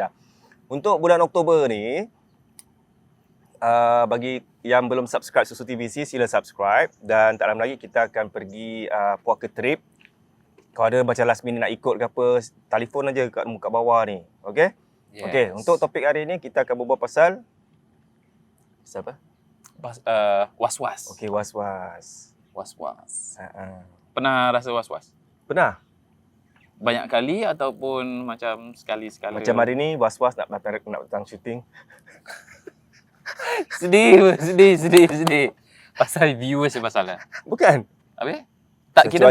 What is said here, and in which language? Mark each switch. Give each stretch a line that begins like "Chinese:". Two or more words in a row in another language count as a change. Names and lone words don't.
Malay: Untuk bulan Oktober ni, bagi yang belum subscribe Susu TVC, sila subscribe. Dan tak lama lagi kita akan pergi Puaka Trip. Kalau ada macam
English: last minute
Malay: nak ikut ke apa, telefon aja kat bawah ni. Okey? Yes. Okey, untuk topik hari ni kita akan berbual pasal apa? Was-was. Okey, was-was. Was-was. Ha. Pernah rasa was-was? Pernah? Banyak kali ataupun macam sekali-sekala? Macam hari ni was-was nak datang syuting. Sedih. Pasal viewers yang pasal Bukan? Habis? Tak kira